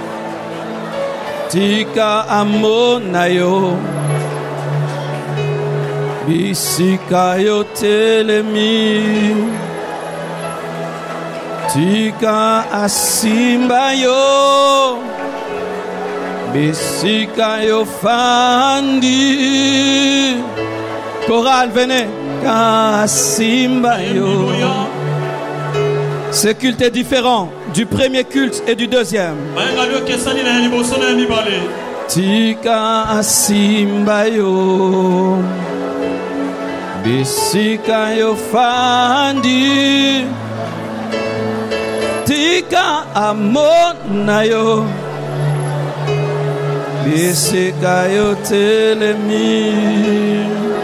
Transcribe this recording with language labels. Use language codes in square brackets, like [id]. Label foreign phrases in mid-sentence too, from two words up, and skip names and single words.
[ln] tika amonayo bisika yo telemi tika asimbayo bisika yo fandi. [fr] Chorale, venez. Kasimbayo. Ce culte est différent du premier culte et du deuxième. [ln] Tika asimbayo bisika yo fandi tika amonayo bisika yo telemi.